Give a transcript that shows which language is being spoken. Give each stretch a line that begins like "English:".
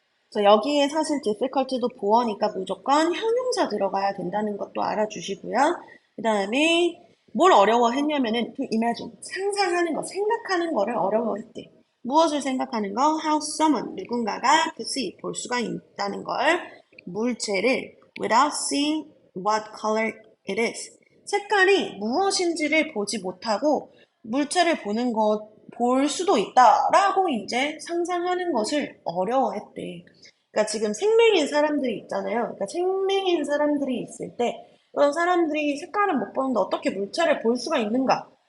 Korean: 그래서 여기에 사실 difficult도 보어니까 무조건 형용사 들어가야 된다는 것도 알아주시고요. 그 다음에 뭘 어려워했냐면은
English: to imagine,
Korean: 상상하는 거, 생각하는 거를 어려워했대. 무엇을 생각하는 거?
English: How someone,
Korean: 누군가가
English: could see,
Korean: 볼 수가 있다는 걸, 물체를
English: without seeing what color it is.
Korean: 색깔이 무엇인지를 보지 못하고 물체를 볼 수도 있다라고 이제 상상하는 것을 어려워했대. 그러니까 지금 생명인 사람들이 있잖아요. 그러니까 생명인 사람들이 있을 때 그런 사람들이 색깔을 못 보는데 어떻게 물체를 볼 수가 있는가?